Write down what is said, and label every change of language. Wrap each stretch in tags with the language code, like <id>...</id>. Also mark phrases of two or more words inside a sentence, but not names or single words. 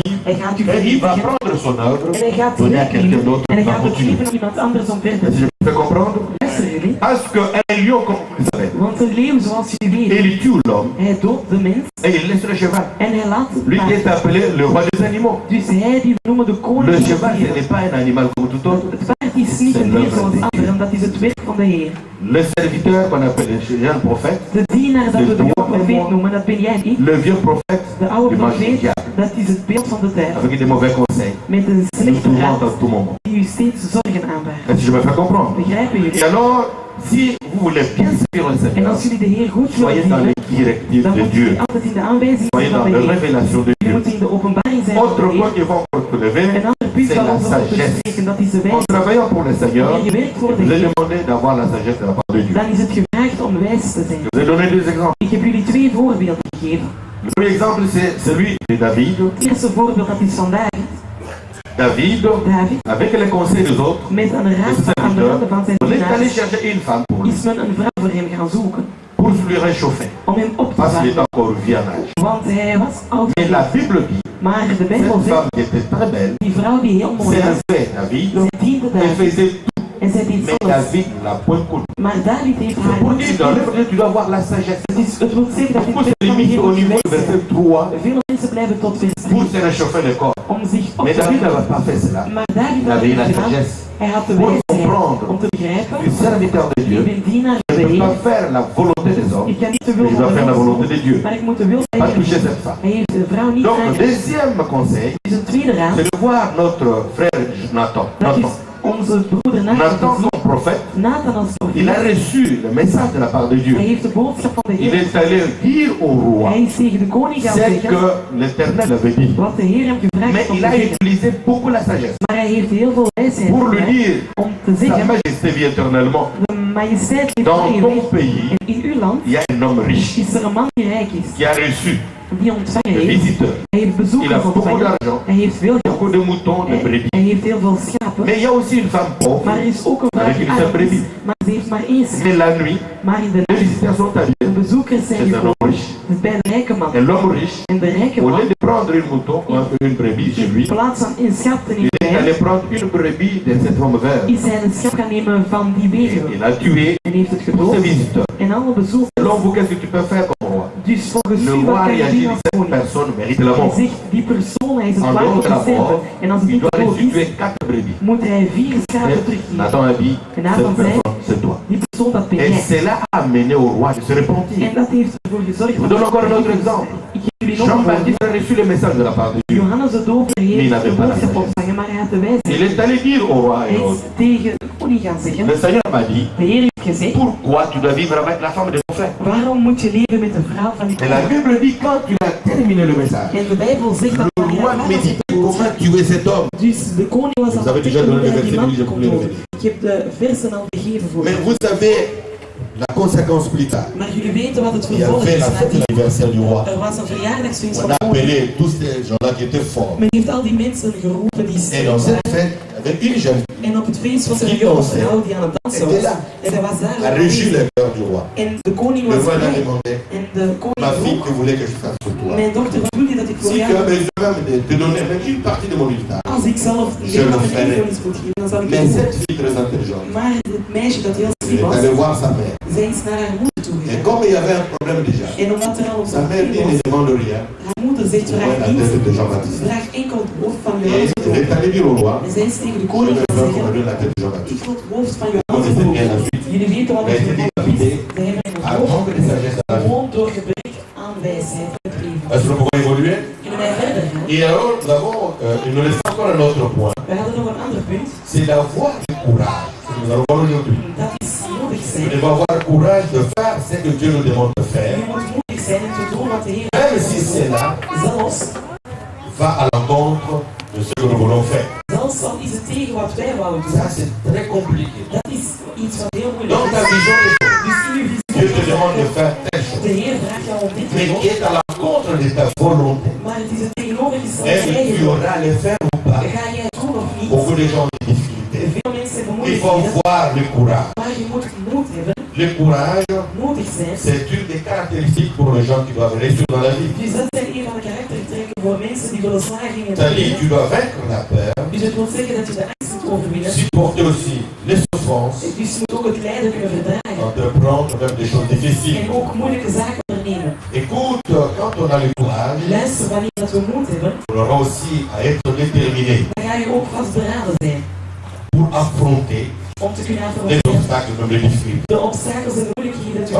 <nl>Hij gaat je</nl> <fr>et il va</fr> <nl>vernietigen</nl> <fr>prendre son œuvre,</fr> <nl>en hij gaat</nl> <fr>donner à</fr> <nl>werk</nl> <fr>quelqu'un</fr> <nl>doen</nl> <fr>d'autre</fr> <nl>en hij</nl> <fr>va</fr> <nl>gaat het</nl> <fr>continuer.</fr> <nl>geven aan iemand anders om verder</nl> <fr>Est-ce</fr> <nl>te</nl> <fr>que je me fais comprendre?</fr> <nl>luisteren jullie.</nl> <fr>Parce qu'un lion, comme vous le savez,</fr> <nl>Want een leeuw, zoals jullie weten,</nl> <fr>il tue l'homme</fr> <nl>hij doodt de mens</nl> <fr>et il laisse le cheval.</fr> <nl>en hij laat het</nl> <fr>Lui qui</fr> <nl>paard.</nl> <fr>est appelé le roi des animaux.</fr> <nl>Dus hij die we noemen de koning</nl> <fr>Le</fr> <nl>van de</nl> <fr>cheval, ce</fr> <nl>dieren.</nl> <fr>n'est pas un animal comme tout autre.</fr> <nl>Het paard is niet een dier zoals anderen, dat is het werk van de Heer.</nl> <fr>Le serviteur qu'on appelle le jeune prophète,</fr> <nl>De dienaar dat we de jonge profeet noemen, dat ben jij en ik.</nl> <fr>le vieux prophète,</fr> <nl>De oude</nl> <fr>il mange du</fr> <nl>profeet,</nl> <fr>diable</fr> <nl>dat is het beeld van de tijd.</nl> <fr>avec des mauvais conseils.</fr> <nl>Met een</nl> <fr>Il nous</fr> <nl>slechte</nl> <fr>tourmente</fr> <nl>raad</nl> <fr>à tout moment.</fr> <nl>die u steeds zorgen aanbaart.</nl> <fr>Est-ce que je me fais comprendre?</fr> <nl>Begrijpen</nl> <fr>Et</fr> <nl>jullie?</nl> <fr>alors, si vous voulez bien servir le</fr> <nl>En</nl> <fr>Seigneur,</fr> <nl>als jullie de Heer goed willen</nl> <fr>soyez dans</fr> <nl>dienen,</nl> <fr>les directives</fr> <nl>dan</nl> <fr>de</fr> <nl>moet</nl> <fr>Dieu.</fr> <nl>je altijd in de aanwijzing</nl> <fr>Soyez</fr> <nl>zijn van</nl> <fr>dans</fr> <nl>de</nl> <fr>la</fr> <nl>Heer.</nl> <fr>révélation de</fr> <nl>Je</nl> <fr>Dieu.</fr> <nl>moet in de openbaring zijn van</nl> <fr>Autre</fr> <nl>de</nl> <fr>point</fr> <nl>Heer.</nl> <fr>qu'il faut relever,</fr> <nl>Een ander punt</nl> <fr>c'est</fr> <nl>waar</nl> <fr>la</fr> <nl>ons over te</nl> <fr>sagesse.</fr> <nl>spreken, dat is de</nl> <fr>En</fr> <nl>wijsheid.</nl> <fr>travaillant pour le Seigneur,</fr> <nl>Wanneer je werkt voor de</nl> <fr>je vous ai</fr> <nl>Heer,</nl> <fr>demandé d'avoir la sagesse de la part de Dieu.</fr> <nl>dan is het gevraagd om wijs te zijn.</nl> <fr>Je vous ai donné deux exemples.</fr> <nl>Ik heb jullie twee voorbeelden gegeven.</nl> <fr>Le premier exemple, c'est celui de David.</fr> <nl>Het eerste voorbeeld dat is van David.</nl> <fr>David,</fr> <nl>David,</nl> <fr>avec les conseils des autres,</fr> <nl>met een</nl> <fr>de</fr> <nl>raad</nl> <fr>ses</fr> <nl>van de handen van zijn</nl> <fr>serviteurs, on est allé</fr> <nl>dienaars,</nl> <fr>chercher une femme pour lui,</fr> <nl>is men een vrouw voor hem gaan zoeken.</nl> <fr>pour lui réchauffer,</fr> <nl>Om hem op te</nl> <fr>parce qu'il</fr> <nl>warmen.</nl> <fr>est encore vieux en âge.</fr> <nl>Want hij was oud.</nl> <fr>Et la Bible dit,</fr> <nl>Maar de</nl> <fr>cette</fr> <nl>Bijbel zegt,</nl> <fr>femme qui était très belle,</fr> <nl>die vrouw die heel mooi was,</nl> <fr>servait David,</fr> <nl>zij diende</nl> <fr>elle</fr> <nl>David.</nl> <fr>faisait tout,</fr> <nl>En zij deed</nl> <fr>mais</fr> <nl>alles.</nl> <fr>David ne l'a point connue.</fr> <nl>Maar David heeft</nl> <fr>C'est</fr> <nl>haar</nl> <fr>pour</fr> <nl>niet</nl> <fr>dire, dans</fr> <nl>gekend.</nl> <fr>l'œuvre de Dieu, tu dois avoir la sagesse.</fr> <nl>Het wil zeggen dat</nl> <fr>Beaucoup</fr> <nl>dit</nl> <fr>se</fr> <nl>van de</nl> <fr>limitent</fr> <nl>Heer</nl> <fr>au</fr> <nl>moet</nl> <fr>niveau du</fr> <nl>geweest</nl> <fr>verset</fr> <nl>zijn.</nl> <fr>3</fr> <nl>Veel mensen blijven tot vers</nl> <fr>pour</fr> <nl>3</nl> <fr>se réchauffer le corps.</fr> <nl>om zich op</nl> <fr>Mais</fr> <nl>te</nl> <fr>David</fr> <nl>warmen.</nl> <fr>n'avait pas fait cela.</fr> <nl>Maar David</nl> <fr>Il</fr> <nl>had</nl> <fr>avait</fr> <nl>het</nl> <fr>la</fr> <nl>gedaan.</nl> <fr>sagesse.</fr> <nl>Hij had de</nl> <fr>Pour</fr> <nl>wijsheid</nl> <fr>comprendre.</fr> <nl>om te begrijpen.</nl> <fr>Du serviteur de</fr> <nl>Ik</nl> <fr>Dieu,</fr> <nl>ben dienaar</nl> <fr>je</fr> <nl>van</nl> <fr>ne</fr> <nl>de</nl> <fr>peux pas</fr> <nl>Heer.</nl> <fr>faire la volonté des hommes,</fr> <nl>Ik kan niet de</nl> <fr>mais</fr> <nl>wil</nl> <fr>je</fr> <nl>van</nl> <fr>dois</fr> <nl>de</nl> <fr>faire la</fr> <nl>mens</nl> <fr>volonté</fr> <nl>doen,</nl> <fr>de Dieu.</fr> <nl>maar ik moet de wil van</nl> <fr>Pas</fr> <nl>de</nl> <fr>toucher</fr> <nl>Heer.</nl> <fr>cette femme.</fr> <nl>Hij heeft de vrouw niet</nl> <fr>Donc, le</fr> <nl>aangeraakt.</nl> <fr>deuxième conseil,</fr> <nl>Dus een tweede raad,</nl> <fr>c'est de voir notre frère Nathan.</fr> <nl>dat is Onze broeder Nathan,</nl> <fr>Nathan, son prophète,</fr> <nl>Nathan als</nl> <fr>il a</fr> <nl>profeet,</nl> <fr>reçu le message de la part de Dieu.</fr> <nl>hij heeft de boodschap van de</nl> <fr>Il</fr> <nl>Heer.</nl> <fr>est allé dire au roi</fr> <nl>Hij is tegen de koning gaan</nl> <fr>ce</fr> <nl>zeggen</nl> <fr>que l'Éternel avait dit.</fr> <nl>wat de Heer hem gevraagd</nl> <fr>Mais</fr> <nl>had om</nl> <fr>il</fr> <nl>te</nl> <fr>a</fr> <nl>zeggen.</nl> <fr>utilisé beaucoup la sagesse</fr> <nl>Maar hij heeft heel veel wijsheid</nl> <fr>pour lui</fr> <nl>gebruikt</nl> <fr>dire</fr> <nl>om te</nl> <fr>Sa</fr> <nl>zeggen,</nl> <fr>Majesté vit éternellement.</fr> <nl>de majesteit leeft</nl> <fr>Dans</fr> <nl>in</nl> <fr>ton</fr> <nl>eeuwig.</nl> <fr>pays,</fr> <nl>En in uw land</nl> <fr>il y a un homme riche</fr> <nl>is er een man die rijk is,</nl> <fr>qui a reçu</fr> <nl>die ontvangen</nl> <fr>des</fr> <nl>heeft.</nl> <fr>visiteurs.</fr> <nl>Hij heeft</nl> <fr>Il a</fr> <nl>bezoekers</nl> <fr>beaucoup</fr> <nl>ontvangen.</nl> <fr>d'argent,</fr> <nl>Hij heeft veel geld.</nl> <fr>beaucoup de moutons, de brebis.</fr> <nl>Hij heeft heel veel schapen.</nl> <fr>Mais il y a aussi une femme pauvre.</fr> <nl>Maar er is ook een vrouw</nl> <fr>Avec</fr> <nl>die</nl> <fr>une seule</fr> <nl>arm is,</nl> <fr>brebis.</fr> <nl>maar ze heeft maar één schap.</nl> <fr>Mais la nuit,</fr> <nl>Maar in de</nl> <fr>les</fr> <nl>nacht,</nl> <fr>visiteurs sont</fr> <nl>de</nl> <fr>habillés.</fr> <nl>bezoekers zijn</nl> <fr>C'est un homme</fr> <nl>gekomen.</nl> <fr>riche.</fr> <nl>Dus bij de rijke man.</nl> <fr>Et l'homme riche,</fr> <nl>En de rijke</nl> <fr>au</fr> <nl>man,</nl> <fr>lieu de prendre une mouton ou une brebis chez lui,</fr> <nl>in plaats van een schap te</nl> <fr>il</fr> <nl>nemen</nl> <fr>est</fr> <nl>bij</nl> <fr>allé</fr> <nl>hem,</nl> <fr>prendre une brebis de cette femme verte.</fr> <nl>is hij een schap gaan nemen van die weduwe.</nl> <fr>Il a tué</fr> <nl>En heeft het</nl> <fr>tous ses</fr> <nl>gedood.</nl> <fr>visiteurs.</fr> <nl>En alle bezoekers.</nl> <fr>Selon vous, qu'est-ce que tu peux faire comme roi?</fr> <nl>Dus volgens</nl> <fr>Le</fr> <nl>u, wat</nl> <fr>roi</fr> <nl>kan je</nl> <fr>réagit,</fr> <nl>doen</nl> <fr>dit</fr> <nl>als</nl> <fr>cette</fr> <nl>koning?</nl> <fr>personne mérite la</fr> <nl>Hij</nl> <fr>mort.</fr> <nl>zegt, die persoon, hij is het</nl> <fr>En</fr> <nl>waard om</nl> <fr>dehors de</fr> <nl>te</nl> <fr>la</fr> <nl>sterven.</nl> <fr>mort,</fr> <nl>En als het</nl> <fr>il</fr> <nl>niet</nl> <fr>doit</fr> <nl>dood is,</nl> <fr>restituer 4 brebis.</fr> <nl>moet hij 4 schapen</nl> <fr>Et</fr> <nl>teruggeven.</nl> <fr>Nathan a dit,</fr> <nl>En Nathan</nl> <fr>cette</fr> <nl>zei,</nl> <fr>personne, c'est toi.</fr> <nl>die persoon, dat ben</nl> <fr>Et</fr> <nl>jij.</nl> <fr>cela a amené au roi de se repentir.</fr> <nl>En dat heeft ervoor gezorgd</nl> <fr>Je vous donne encore un autre</fr> <nl>dat</nl> <fr>exemple.</fr> <nl>ik geef jullie nog een</nl> <fr>Jean-Baptiste a reçu le message de la part de Dieu.</fr> <nl>Johannes de Doper</nl> <fr>Mais il</fr> <nl>heeft</nl> <fr>n'avait</fr> <nl>de</nl> <fr>pas la</fr> <nl>boodschap</nl> <fr>sagesse.</fr> <nl>ontvangen, maar hij had de</nl> <fr>Il</fr> <nl>wijsheid.</nl> <fr>est allé dire au roi</fr> <nl>Hij</nl> <fr>Hérode,</fr> <nl>is tegen de koning gaan zeggen,</nl> <fr>le Seigneur m'a dit,</fr> <nl>de Heer heeft gezegd,</nl> <fr>pourquoi tu dois vivre avec la femme de ton frère?</fr> <nl>waarom moet je leven met de vrouw van die</nl> <fr>Et la</fr> <nl>koning?</nl> <fr>Bible dit, quand tu as terminé le message,</fr> <nl>En de Bijbel zegt dat</nl> <fr>le roi méditait comment tuer cet homme.</fr> <nl>dus de koning was</nl> <fr>Vous</fr> <nl>al</nl> <fr>avez déjà donné le</fr> <nl>die</nl> <fr>verset,</fr> <nl>man</nl> <fr>oui, je</fr> <nl>kon</nl> <fr>voulais le</fr> <nl>doden.</nl> <fr>dire.</fr> <nl>Ik heb de versen al gegeven voor</nl> <fr>Mais</fr> <nl>u.</nl> <fr>vous savez la conséquence plus tard.</fr> <nl>Maar jullie weten wat het</nl> <fr>Il y</fr> <nl>vervolg</nl> <fr>avait</fr> <nl>is.</nl> <fr>la fête de l'anniversaire du roi.</fr> <nl>Er was een verjaardagsfeest</nl> <fr>On</fr> <nl>van</nl> <fr>a</fr> <nl>de koning.</nl> <fr>appelé tous ces gens-là qui étaient forts.</fr> <nl>Men heeft al die mensen geroepen die</nl> <fr>Et</fr> <nl>sterk</nl> <fr>dans cette</fr> <nl>waren.</nl> <fr>fête, il y avait une jeune</fr> <nl>En op het feest was er een</nl> <fr>Die</fr> <nl>jonge</nl> <fr>dansait.</fr> <nl>vrouw die aan het dansen</nl> <fr>était</fr> <nl>was.</nl> <fr>là.</fr> <nl>En zij was</nl> <fr>a</fr> <nl>daar.</nl> <fr>régi le cœur du roi.</fr> <nl>En de koning</nl> <fr>Le</fr> <nl>was</nl> <fr>roi lui a</fr> <nl>blij.</nl> <fr>demandé,</fr> <nl>En de koning</nl> <fr>ma fille,</fr> <nl>vroeg,</nl> <fr>que voulez que je fasse pour toi?</fr> <nl>mijn dochter, wat wil je dat ik voor</nl> <fr>Si tu</fr> <nl>jou</nl> <fr>as</fr> <nl>doe?</nl> <fr>besoin de te donner même une partie de mon héritage.</fr> <nl>Als ik zelf een</nl> <fr>Je</fr> <nl>deel</nl> <fr>le</fr> <nl>van mijn</nl> <fr>ferai.</fr> <nl>erfenis moet geven, dan zal ik</nl> <fr>Mais</fr> <nl>het doen.</nl> <fr>cette fille très intelligente,</fr> <nl>Maar het meisje dat heel</nl> <fr>elle</fr> <nl>slim</nl> <fr>est</fr> <nl>was,</nl> <fr>allée voir sa mère.</fr> <nl>zij is naar haar moeder</nl> <fr>Et</fr> <nl>toegegaan.</nl> <fr>comme il y avait un problème déjà,</fr> <nl>En omdat er al op</nl> <fr>sa</fr> <nl>zo'n</nl> <fr>mère dit,</fr> <nl>was,</nl> <fr>ne demande rien.</fr> <nl>haar moeder zegt,</nl> <fr>Ouais,</fr> <nl>vraag</nl> <fr>la</fr> <nl>niet,</nl> <fr>tête de Jean-Baptiste.</fr> <nl>vraag enkel het hoofd van</nl> <fr>Et</fr> <nl>Johannes de</nl> <fr>elle est</fr> <nl>Doper.</nl> <fr>allée dire au roi,</fr> <nl>En zij is tegen de</nl> <fr>je</fr> <nl>koning</nl> <fr>veux</fr> <nl>gaan</nl> <fr>qu'on me</fr> <nl>zeggen,</nl> <fr>donne la tête de</fr> <nl>ik</nl> <fr>Jean-Baptiste.</fr> <nl>wil het hoofd van</nl> <fr>Vous</fr> <nl>Johannes de</nl> <fr>connaissez bien la</fr> <nl>Doper.</nl> <fr>suite.</fr> <nl>Jullie weten wat</nl> <fr>Elle</fr> <nl>het</nl> <fr>a été</fr> <nl>vervolg is.</nl> <fr>décapitée</fr> <nl>Zij hebben hem</nl> <fr>à manque de</fr> <nl>gedood,</nl> <fr>sagesse à la vie.</fr> <nl>gewoon door gebrek aan wijsheid in het leven.</nl> <fr>Est-ce que nous pouvons évoluer?</fr> <nl>Kunnen wij verder gaan?</nl> <fr>Et alors, nous avons, il nous reste encore un autre point.</fr> <nl>Wij hadden nog een ander punt.</nl> <fr>C'est la voie du courage que nous allons voir aujourd'hui.</fr> <nl>Dat is moedig</nl> <fr>Nous</fr> <nl>zijn.</nl> <fr>devons avoir le courage de faire ce que Dieu nous demande de faire,</fr> <nl>Je moet moedig zijn en te doen wat de Heer</nl> <fr>même si cela</fr> <nl>zelfs,</nl> <fr>va à l'encontre de ce que nous voulons faire.</fr> <nl>zelfs al is het tegen wat wij wouden doen.</nl> <fr>Ça, c'est très compliqué.</fr> <nl>Dat is iets wat heel moeilijk</nl> <fr>Dans ta</fr> <nl>is.</nl> <fr>vision des choses,</fr> <nl>Dus in uw</nl> <fr>Dieu te</fr> <nl>visie,</nl> <fr>demande de faire telle chose,</fr> <nl>de Heer vraagt jou om dit te</nl> <fr>mais</fr> <nl>doen,</nl> <fr>qui est à l'encontre de ta volonté.</fr> <nl>maar het is het tegenovergestelde</nl> <fr>Est-ce</fr> <nl>van</nl> <fr>que tu</fr> <nl>eigen wil.</nl> <fr>auras à le faire ou pas?</fr> <nl>Ga jij het doen of niet?</nl> <fr>Beaucoup de gens ont des difficultés.</fr> <nl>Veel mensen hebben</nl> <fr>Il faut</fr> <nl>moeilijkheden,</nl> <fr>voir le courage.</fr> <nl>maar je moet moed hebben,</nl> <fr>Le courage,</fr> <nl>moedig zijn.</nl> <fr>c'est une des caractéristiques pour les gens qui doivent réussir dans la vie.</fr> <nl>Dus dat zijn een van de karaktertrekken voor mensen die willen slagen in het</nl> <fr>C'est-à-dire,</fr> <nl>leven.</nl> <fr>tu dois vaincre la peur,</fr> <nl>Dus het wil zeggen dat je de angst moet overwinnen.</nl> <fr>supporter aussi les souffrances,</fr> <nl>Dus je moet ook het lijden kunnen verdragen.</nl> <fr>entreprendre même des choses difficiles.</fr> <nl>En ook moeilijke zaken ondernemen.</nl> <fr>Écoute, quand on a le courage,</fr> <nl>Luister wanneer dat we moed hebben,</nl> <fr>on aura aussi à être déterminé</fr> <nl>dan ga je ook vastberaden zijn.</nl> <fr>pour affronter</fr> <nl>Om te kunnen</nl> <fr>les</fr> <nl>afronden</nl> <fr>obstacles, même les difficultés.</fr> <nl>de obstakels en de moeilijkheden te</nl>